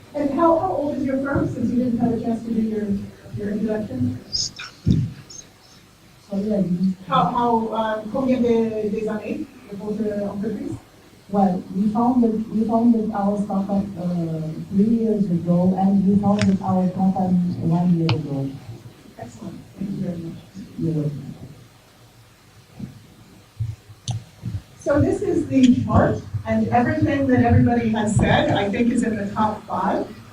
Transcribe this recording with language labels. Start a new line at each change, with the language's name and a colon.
English: And how old is your firm, since you didn't have a chance to do your introduction? Sorry, I didn't.
French: Combien des années de votre entreprise?
English: Well, we founded our startup 3 years ago, and we founded our company 1 year ago. Excellent. Thank you very much. You're welcome. So this is the chart, and everything that everybody has said, I think, is in the top 5.